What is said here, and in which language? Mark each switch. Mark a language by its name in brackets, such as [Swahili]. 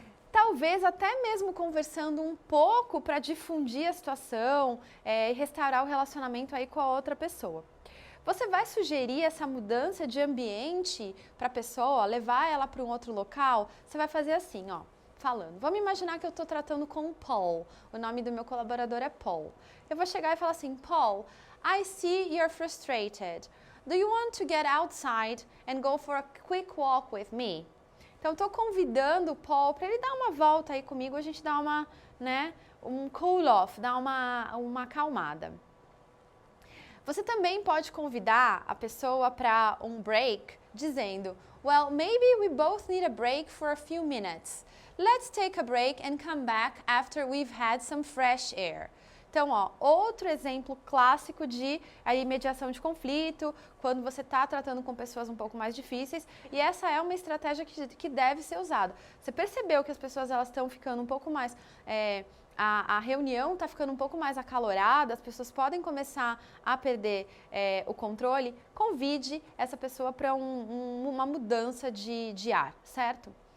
[Portuguese] Talvez até mesmo conversando um pouco para difundir a situação e restaurar o relacionamento aí com a outra pessoa. Você vai sugerir essa mudança de ambiente para a pessoa, levar ela para um outro local? Você vai fazer assim, ó, falando. Vamos imaginar que eu estou tratando com o Paul. O nome do meu colaborador é Paul. Eu vou chegar e falar assim, Paul, [English] I see you're frustrated. Do you want to get outside and go for a quick walk with me? [Portuguese] Então, estou convidando o Paul para ele dar uma volta aí comigo, a gente dá um cool off, dar uma acalmada. Você também pode convidar a pessoa para um break, dizendo, [English] well, maybe we both need a break for a few minutes. Let's take a break and come back after we've had some fresh air. [Portuguese] Então, ó, outro exemplo clássico de mediação de conflito, quando você está tratando com pessoas um pouco mais difíceis, e essa é uma estratégia que deve ser usada. Você percebeu que as pessoas estão ficando um pouco mais... A reunião está ficando um pouco mais acalorada, as pessoas podem começar a perder o controle, convide essa pessoa para uma mudança de ar, certo?